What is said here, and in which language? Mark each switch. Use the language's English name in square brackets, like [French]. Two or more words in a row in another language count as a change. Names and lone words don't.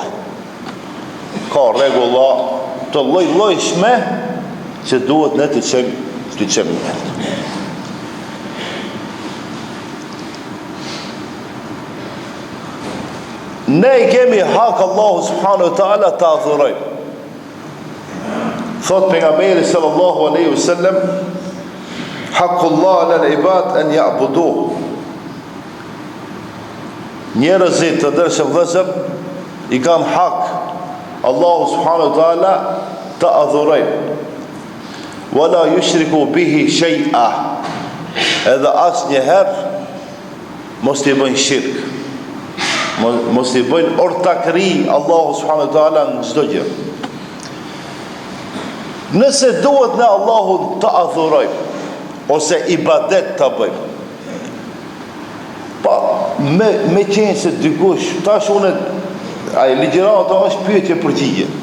[Albanian] Ka rregulla të lloj-llojshme që duhet ne të çojmë. Ne i kemi hak Allahu [Arabic] سبحانه وتعالى [Albanian] të adhurojmë. Thot pejgamberi [Arabic] صلى الله عليه وسلم حق الله على العباد أن يعبدوه. [Albanian] Njerëzit të dërshëm vëzër i kanë hak Allahu [Arabic] سبحانه وتعالى [Albanian] të adhurojnë. [Arabic] ولا يشرك به شيئا. [Albanian] Edhe asnjëherë mos t'i bëjnë shirk. Mos i bëjnë ortakëri Allahu [Arabic] سبحانه وتعالى [Albanian] në çdo gjë. Nëse duhet në Allahun të adhurojmë ose ibadet të bëjmë, pa me qenë se dikush tash unë ai ligjërata është pyetje përgjigje.